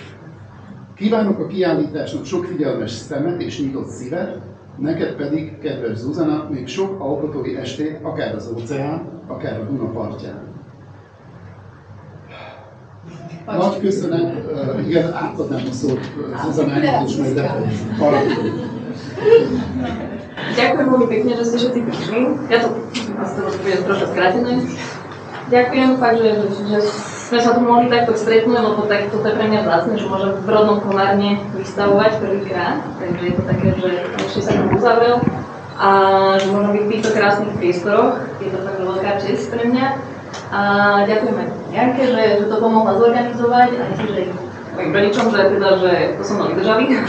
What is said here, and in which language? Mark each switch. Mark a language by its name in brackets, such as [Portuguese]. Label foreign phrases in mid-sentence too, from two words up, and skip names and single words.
[Hungarian] Kívánok a kiállításnak sok figyelmes szemet és nyitott szívet, neked pedig, kedves Zuzana, még sok alkotói estét, akár az óceán, akár a Duna partján. Nagy köszönet, igen, átadnám a szót Zuzanának, és majd [Slovak] Ďakujem veľmi pekne, že ste všetci prišli. Ja to asi to budem trošku skrátené. Ďakujem fakt, že sme sa tu mohli takto stretnúť, lebo tak toto je pre mňa vzácne, že môžem v rodnom Komárne vystavovať prvýkrát, takže je to také, že ešte sa tam uzavrel a že môžem byť v týchto krásnych priestoroch, je to fakt veľká česť pre mňa a ďakujem aj Janke, že to pomohla zorganizovať a myslím, že mojim rodičom, že to som mali držali